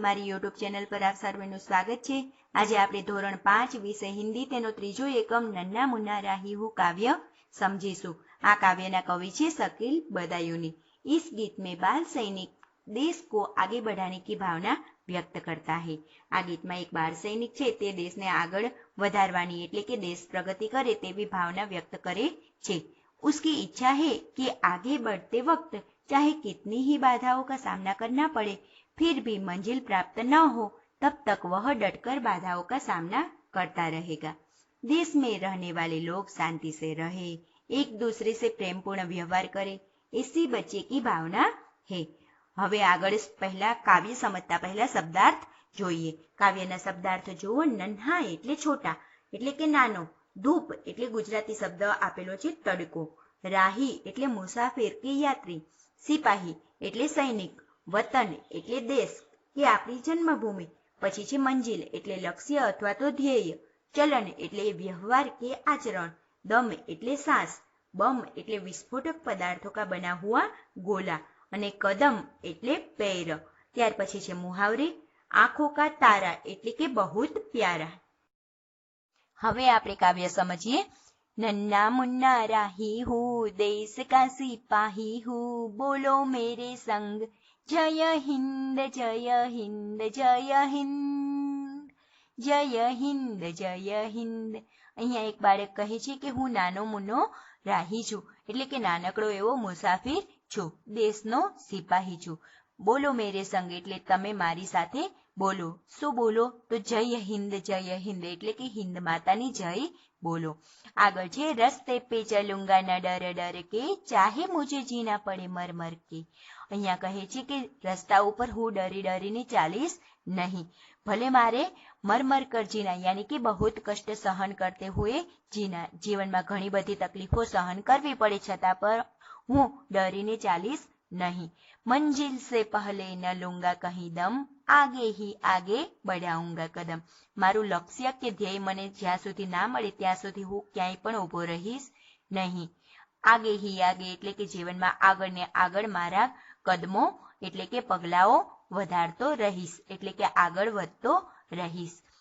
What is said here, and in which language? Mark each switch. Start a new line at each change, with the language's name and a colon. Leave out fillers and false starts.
Gujarati: મારી YouTube channel પર આપ સર્વેનું સ્વાગત છે. આજે આપણે ધોરણ 5 વિષય હિન્દી તેનો ત્રીજો એકમ નન્ના મુન્ના રાહી હું કાવ્ય સમજીશું. આ કાવ્યના કવિ છે શકીલ બદાયુની.
Hindi: इस गीत में बाल सैनिक देश को आगे बढ़ाने की भावना व्यक्त करता है.
Gujarati: આ ગીતમાં એક બાળ સૈનિક છે તે દેશને આગળ વધારવાની એટલે કે દેશ પ્રગતિ કરે તેવી ભાવના વ્યક્ત કરે છે.
Hindi: उसकी इच्छा है कि आगे बढ़ते वक्त चाहे कितनी ही बाधाओं का सामना करना पड़े, फिर भी मंजिल प्राप्त न हो तब तक वह डटकर बाधाओं का सामना करता रहेगा. देश में रहने वाले लोग शांति से रहे, एक दूसरे से प्रेमपूर्ण व्यवहार करे, ऐसी बच्चे की भावना है.
Gujarati: હવે આગળ પહેલા કાવ્ય સમજતા પહેલા શબ્દાર્થ જોઈએ. કાવ્યના શબ્દાર્થ જુઓ. નન્હા એટલે છોટા એટલે કે નાનો, ધૂપ એટલે ગુજરાતી શબ્દ આપેલો છે તડકો, રાહી એટલે મુસાફિર કે યાત્રી, સિપાહી એટલે સૈનિક, વતન એટલે દેશ કે આપણી જન્મભૂમિ, પછી છે મંજિલ એટલે લક્ષ્ય અથવા તો ધ્યેય, ચલન એટલે વ્યવહાર કે આચરણ, દમ એટલે सांस, बम એટલે
Hindi: વિસ્ફોટક પદાર્થો કા બના હુઆ ગોલા
Gujarati: અને કદમ એટલે पैर. ત્યાર પછી છે મુહાવરે.
Hindi: આંખો કા તારા
Gujarati: એટલે કે
Hindi: બહુત પ્યારા.
Gujarati: હવે આપણે કાવ્ય સમજીએ.
Hindi: नन्ना मुन्ना राही हूँ, देश का सिपाही हूँ, बोलो मेरे संग जय हिंद जय हिंद जय हिंद जय हिंद जय हिंद.
Gujarati: અહીંયા એક બાળક કહે છે કે હું નાનો મુન્નો રાહી છું એટલે કે નાનકડો એવો મુસાફિર છું, દેશનો સિપાહી છું.
Hindi: બોલો મેરે સંગ
Gujarati: એટલે તમે મારી સાથે બોલો. શું બોલો? તો જય હિન્દ એટલે કે હિન્દ માતાની જય બોલો. આગળ છે
Hindi: રસ્તે પે ચલુંગા ન ડર ડર કે ચાહે મુજે જીના પડે મર મર કે.
Gujarati: અહીંયા કહે છે કે રસ્તા ઉપર હું ડરી ડરીને ચાલીશ નહીં, ભલે મારે
Hindi: મર કર જીના યાની કે બહુત કષ્ટ સહન કરતે હુએ જીના,
Gujarati: જીવનમાં ઘણી બધી તકલીફો સહન કરવી પડે છતાં પર હું ડરીને ચાલીશ नहीं.
Hindi: मंजिल से पहले न लूंगा कहीं दम, आगे ही आगे बढ़ाऊंगा कदम.
Gujarati: મારું લક્ષ્ય કે ધ્યેય મને જ્યાં સુધી ના મળે ત્યાં સુધી હું ક્યાંય પણ ઊભો રહીશ નહીં.
Hindi: આગે હી આગે
Gujarati: એટલે કે જીવનમાં આગળ ને આગળ મારા કદમો એટલે કે પગલાઓ વધારતો રહીશ એટલે કે આગળ વધતો રહીશ.